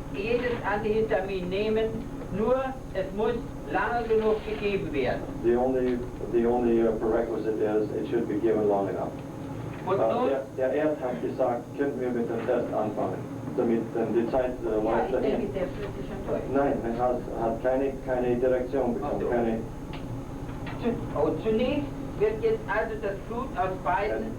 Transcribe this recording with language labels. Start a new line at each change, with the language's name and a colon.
German: jedes Antihistamin nehmen, nur es muss lange genug gegeben werden.
English: The only prerequisite is it should be given long enough.
German: Und nun, Der Erd hat gesagt, können wir mit dem Test anfangen, damit die Zeit ja, läuft ich denke, dahin. der Fritz ist schon durch. Nein, er hat keine Direktion bekommen, Ach so. keine. Zunächst wird jetzt also das Blut aus beiden,